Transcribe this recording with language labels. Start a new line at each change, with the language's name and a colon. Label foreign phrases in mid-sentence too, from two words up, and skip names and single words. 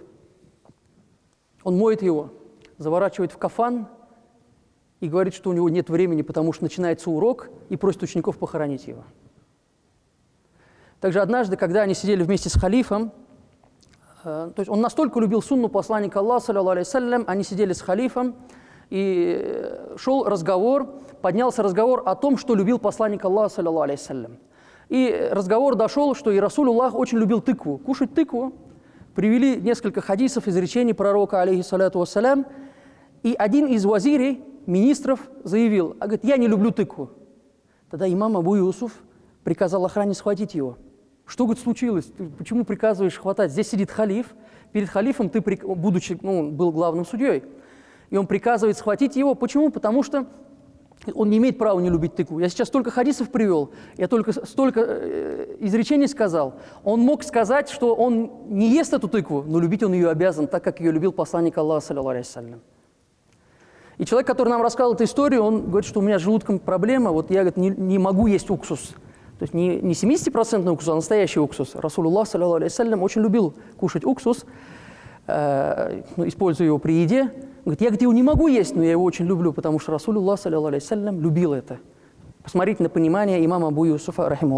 Russian: Он моет его, заворачивает в кафан и говорит, что у него нет времени, потому что начинается урок, и просит учеников похоронить его. Также однажды, когда они сидели вместе с халифом, То есть он настолько любил сунну посланника Аллаха,
Arabic: صلى الله عليه وسلم,
Russian: они сидели с халифом, и шел разговор, поднялся разговор о том, что любил посланник Аллаха,
Arabic: صلى الله عليه وسلم.
Russian: И разговор дошел, что и Расулуллах очень любил тыкву, кушать тыкву. Привели несколько хадисов, изречений пророка,
Arabic: عليه الصلاة والسلام,
Russian: и один из вазирей, министров, заявил, говорит, я не люблю тыкву. Тогда имам Абу Юсуф приказал охране схватить его. Что, говорит, случилось? Ты почему приказываешь хватать? Здесь сидит халиф, перед халифом ты, будучи, он был главным судьей, и он приказывает схватить его. Почему? Потому что он не имеет права не любить тыкву. Я сейчас столько хадисов привел, я только столько изречений сказал. Он мог сказать, что он не ест эту тыкву, но любить он ее обязан, так как ее любил посланник Аллаха,
Arabic: صلى الله عليه وسلم.
Russian: И человек, который нам рассказал эту историю, он говорит, что у меня с желудком проблема, вот я, говорит, не могу есть уксус. То есть не 70% уксус, а настоящий уксус.
Arabic: Расулуллах, صلى الله عليه وسلم,
Russian: очень любил кушать уксус, используя его при еде. Говорит, я, говорит, его не могу есть, но я его очень люблю, потому что Расулуллах,
Arabic: صلى الله عليه وسلم,
Russian: любил это. Посмотрите на понимание имама Абу Юсуфа, рахимахуллах.